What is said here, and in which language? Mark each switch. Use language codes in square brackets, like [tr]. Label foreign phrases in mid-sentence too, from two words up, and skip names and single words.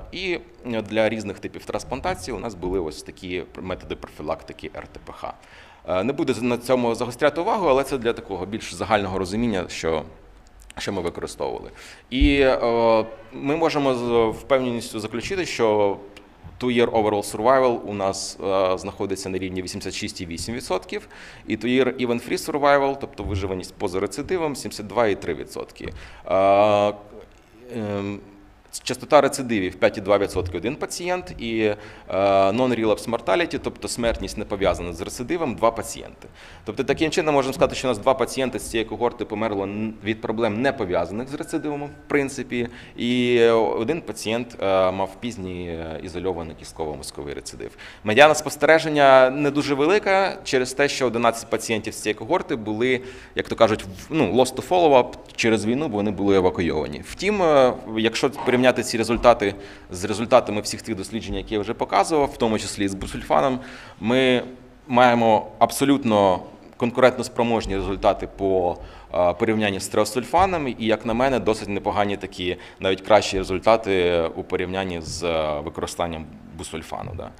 [uk] І для різних типів трансплантації у нас були ось такі методи профілактики РТПХ. Не буду на цьому загостряти увагу, але це для такого більш загального розуміння, що ми використовували. І ми можемо з впевненістю заключити, що [en] two-year overall survival [uk] у нас знаходиться на рівні 86,8%, і [en] two-year event-free survival, [uk] тобто виживаність поза рецидивом, 72,3%. Частота рецидивів 5,2% один пацієнт і [en] non-relapse mortality, [uk] тобто смертність не пов'язана з рецидивом, 2 пацієнти. Тобто таким чином можемо сказати, що у нас 2 пацієнти з цієї когорти померло від проблем не пов'язаних з рецидивом, в принципі, і 1 пацієнт мав пізній ізольований кістково-мозковий рецидив. Медіана спостереження не дуже велика через те, що 11 пацієнтів з цієї когорти були, як то кажуть, [en] lost to follow-up [uk] через війну, бо вони були евакуйовані. Втім, якщо порівняти ці результати з результатами всіх тих досліджень, які я вже показував, в тому числі з бусульфаном, ми маємо абсолютно конкурентноспроможні результати по порівнянні з тріасульфаном, і, як на мене, досить непогані такі, навіть кращі результати у порівнянні з використанням бусульфану.